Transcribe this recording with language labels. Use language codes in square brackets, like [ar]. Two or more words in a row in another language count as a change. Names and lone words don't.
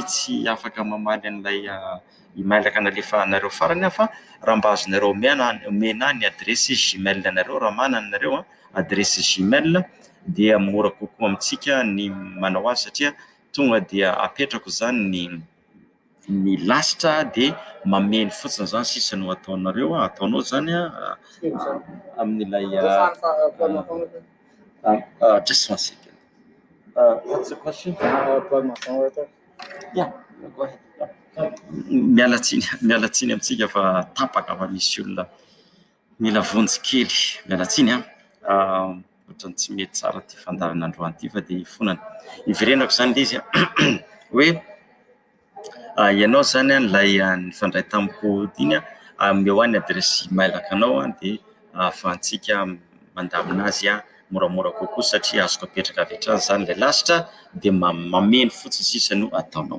[mg] tsy afaka mamaly an'ilay emailaka nalefa anareo farany fa raha mba azonareo omena ny adresy Gmail anareo, raha manana anareo adresy Gmail dia mora kokoa amintsika ny manao azy, satria tonga dia apetrako zany ny lasitra dia mameno fotsiny zany sisa no ataonao zany amin'ilay [en] just one second. What's the question? Yeah, go ahead. [mg] Miala tsiny amintsika fa tapaka fa misy olona mila vonjy kely. Miala tsiny ohatrany tsy mety tsara ty fandarana androany ity fa dia ifonana. Iverenako zany ilay izy hoe ianao zany ilay nifandray tamiko iny ameo any adresy emailaka anao dia ahafahantsika mandamina azy moramora kokoa, satria azoko apetraka avy hatrany zany ilay lasitra dia mameno fotsiny sisa no ataonao.